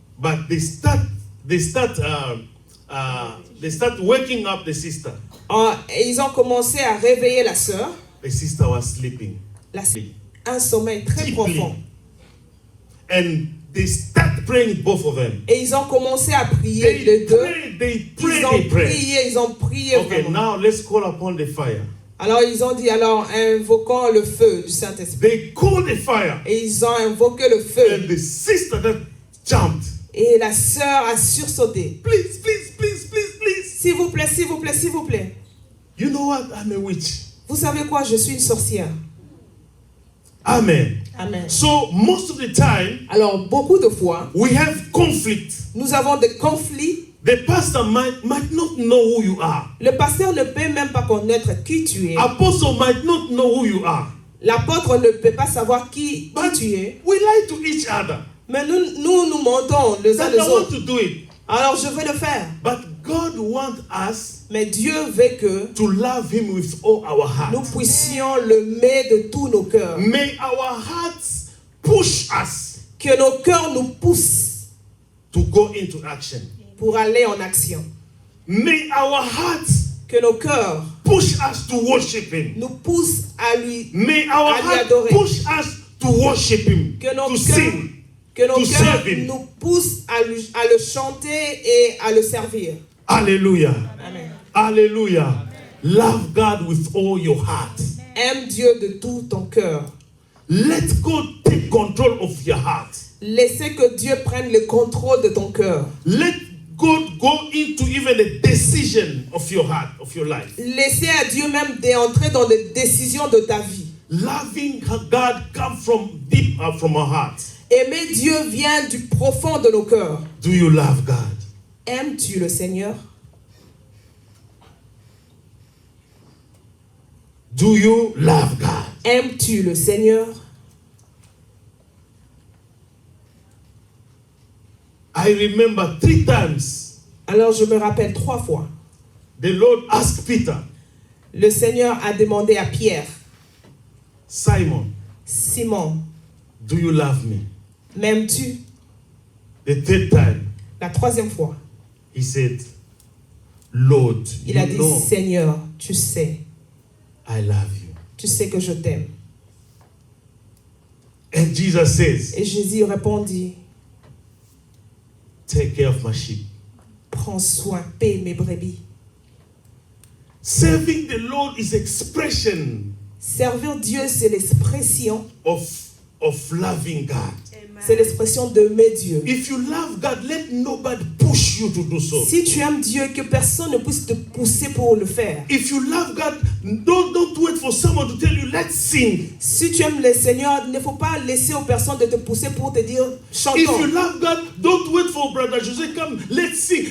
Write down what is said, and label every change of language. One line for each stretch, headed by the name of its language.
English: But they start waking up the sister.
French: Et ils ont commencé à réveiller la sœur.
English: The sister was sleeping.
French: Un sommeil très
English: Deeply.
French: profond.
English: And they start praying, both of them.
French: Et ils ont commencé à prier les deux. Ils ont prié
English: Okay,
French: vraiment.
English: now let's call upon the fire.
French: Alors ils ont dit, alors invoquons le feu du Saint-Esprit.
English: They called the fire.
French: Et ils ont invoqué le feu.
English: And the sister that jumped.
French: Et la sœur a sursauté.
English: Please, please, please, please, please.
French: S'il vous plaît, s'il vous plaît, s'il vous plaît.
English: You know what? I'm a witch.
French: Vous savez quoi? Je suis une sorcière.
English: Amen.
French: Amen.
English: So most of the time,
French: alors beaucoup de fois,
English: we have conflict.
French: Nous avons des conflits.
English: The pastor might not know who you are.
French: Le pasteur ne peut même pas connaître qui tu es.
English: Apostle might not know who you are.
French: L'apôtre ne peut pas savoir qui tu es.
English: We lie to each other.
French: Mais nous mentons les uns les autres.
English: I want to do it.
French: Alors je veux le faire.
English: But God wants us
French: Mais Dieu veut que
English: to love Him with all our heart.
French: Nous puissions l'aimer de tous nos cœurs.
English: May our hearts push us.
French: Que nos cœurs nous poussent
English: to go into action.
French: Pour aller en action.
English: May our hearts
French: que nos cœurs
English: push us to worship Him.
French: Nous poussent à lui,
English: May our heart push us to worship Him.
French: Que nos
English: to sing.
French: Que nos cœurs nous poussent à le chanter et à le servir. Alléluia. Amen. Alléluia.
English: Love God with all your heart.
French: Aime Dieu de tout ton cœur.
English: Let God take control of your heart.
French: Laissez que Dieu prenne le contrôle de ton cœur.
English: Let God go into even the decision of your heart, of your life.
French: Laissez à Dieu même d'entrer dans les décisions de ta vie.
English: Loving God comes from deep from our heart.
French: Aimer Dieu vient du profond de nos cœurs.
English: Do you love God?
French: Aimes-tu le Seigneur?
English: Do you love God?
French: Aimes-tu le Seigneur?
English: I remember 3 times.
French: Alors je me rappelle 3 fois.
English: The Lord asked Peter.
French: Le Seigneur a demandé à Pierre.
English: Simon. Do you love me?
French: M'aimes-tu?
English: The 3rd time.
French: La 3e fois.
English: He said, Lord,
French: il a dit, Seigneur, tu sais.
English: I love you.
French: Tu sais que je t'aime.
English: And Jesus says,
French: et Jésus répondit,
English: take care of my sheep.
French: Prends soin, paie mes brebis.
English: Serving the Lord is expression.
French: Servir Dieu, c'est l'expression
English: of loving God.
French: C'est l'expression d'aimer Dieu.
English: If you love God, let nobody push you to do so.
French: Si tu aimes Dieu, que personne ne puisse te pousser pour le faire.
English: If you love God, don't wait for someone to tell you, let's sing.
French: Si tu aimes le Seigneur, il ne faut pas laisser aux personnes de te pousser pour te dire, chantons.
English: If you love God, don't wait for brother José, come, let's sing.